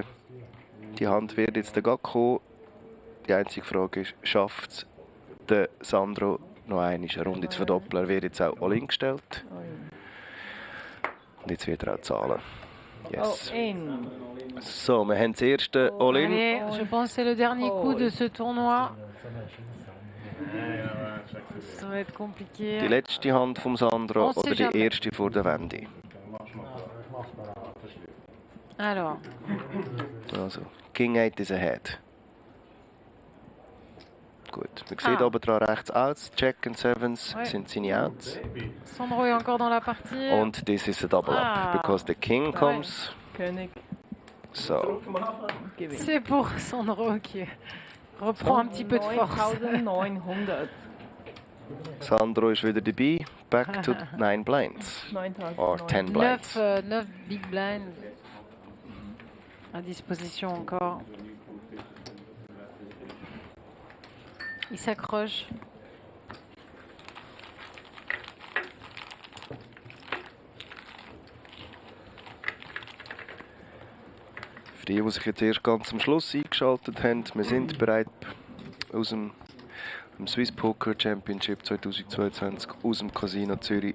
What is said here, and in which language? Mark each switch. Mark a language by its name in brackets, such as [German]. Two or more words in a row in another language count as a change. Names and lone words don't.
[German] Die Hand wird jetzt gerade kommen. Die einzige Frage ist, schafft es der Sandro noch einmal eine Runde zu verdoppeln? Er wird jetzt auch all-in gestellt. Und jetzt wird er auch zahlen. [English] Yes. All-in. [German] So, wir haben das erste All-in. [French] Allez, je pense que c'est le dernier coup de ce tournoi. Ça va être compliqué. [German] Die letzte Hand vom Sandro oder die erste vor der Wende? [French] Alors. [English] Also, King 8 is ahead. [German] Gut, man sieht oben dran rechts Outs, [English] Jack and Sevens [German] sind seine Outs. [French] Sandro est encore dans la partie. [English] Und this is a double up, because the King comes. [German] König. So. [French] C'est pour Sandro qui reprend un petit peu de force. 9900. [German] Sandro ist wieder dabei. [English] Back to 9 blinds. 9000. Or 10 blinds. [French] 9 big blinds à disposition encore. Il s'accroche. [German] Für die sich jetzt erst ganz am Schluss eingeschaltet haben, wir sind bereit aus dem Swiss Poker Championship 2022 aus dem Casino Zürich.